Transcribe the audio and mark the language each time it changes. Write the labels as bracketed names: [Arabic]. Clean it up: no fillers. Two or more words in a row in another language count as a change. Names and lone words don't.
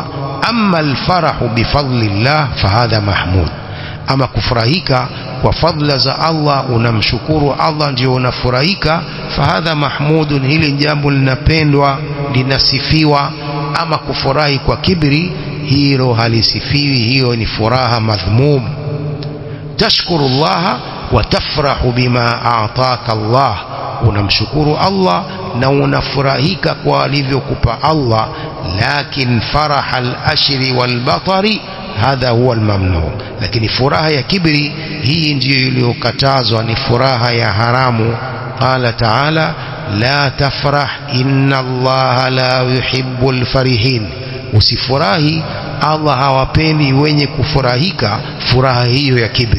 [Arabic] أما الفرح بفضل الله فهذا محمود, [Swahili] ama kufurahika kwa fadla za Allah, unamshukuru Allah ndio unafurahika, [Arabic] فهذا محمود, [Swahili] hili jambo linapendwa linasifiwa. Ama kufurahi kwa kibri, hilo halisifiwi, hiyo ni furaha madhmum. [Arabic] تشكر الله وتفرح بما آتاك الله, [Swahili] unamshukuru Allah na unafurahika kwa alivyokupa Allah. [Arabic] لكن فرح الأشر والبطر هذا هو الممنوع, [Swahili] lakini furaha ya kibri hii ndiyo iliyokatazwa, ni furaha ya haramu. [Arabic] قال تعالى لا تفرح إن الله لا يحب الفرحين, [Swahili] usifurahi, Allah hawapendi wenye kufurahika furaha hiyo ya kibri.